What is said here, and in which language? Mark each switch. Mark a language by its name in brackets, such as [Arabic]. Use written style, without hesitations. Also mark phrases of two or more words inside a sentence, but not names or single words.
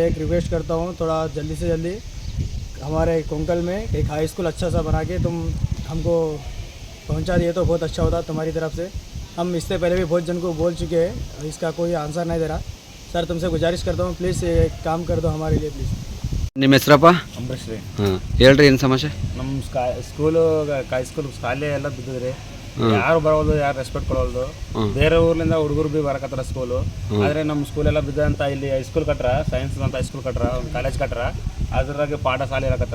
[Hindi] तुमसे मैं एक रिक्वेस्ट करता हूँ, थोड़ा जल्दी से जल्दी हमारे कोंकल में एक हाई स्कूल अच्छा सा बना के तुम हमको पहुंचा दिए तो बहुत अच्छा होता तुम्हारी तरफ से। हम इससे पहले भी बहुत जन को बोल चुके हैं, इसका कोई आंसर नहीं दे रहा। सर तुमसे गुजारिश करता हूँ प्लीज़ ये काम कर दो हमारे लिए प्लीज़। [Kannada] ನಿಮ್ಮ ಹೆಸರಪ್ಪ? ಅಂಬರೀಶ್ ರೀ. ಹಾಂ ಹೇಳ್ರಿ, ಏನು ಸಮಸ್ಯೆ? ನಮ್ಮ ಸ್ಕೂಲು ಸ್ಕೂಲ್ ಶಾಲೆ ಎಲ್ಲ ಬಿದ್ದಿದ್ರಿ. ಯಾರು ಬರೋದು, ಯಾರು ರೆಸ್ಪೆಕ್ಟ್ ಕೊಡೋದು. ಬೇರೆ ಊರ್ಲಿಂದ ಹುಡುಗರು ಬಿ ಬರಕತ್ತಾರ ಸ್ಕೂಲು. ಆದರೆ ನಮ್ಮ ಸ್ಕೂಲ್ ಎಲ್ಲ ಬಿದ್ದಂತ ಇಲ್ಲಿ ಹೈಸ್ಕೂಲ್ ಕಟ್ರ, ಸೈನ್ಸ್ ಅಂತ ಹೈಸ್ಕೂಲ್ ಕಟ್ರ, ಒಂದು ಕಾಲೇಜ್ ಕಟ್ರ, ಅದ್ರಾಗೆ ಪಾಠ ಶಾಲೆ ಇರಕತ್ತಾರ.